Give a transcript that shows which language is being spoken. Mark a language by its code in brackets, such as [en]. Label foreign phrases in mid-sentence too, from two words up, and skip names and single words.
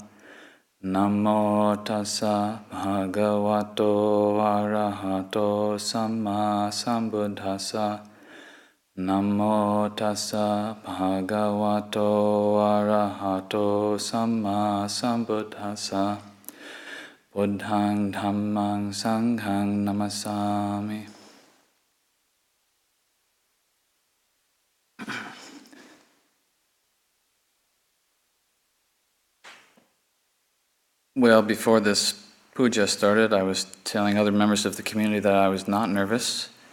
[pi] Namo tassa bhagavato arahato samma sambuddhassa. Namo tassa bhagavato arahato samma sambuddhassa. Buddhaṃ dhammāṃ saṅghāṃ namasāmi. [en] Well, before this puja started, I was telling other members of the community that I was not nervous.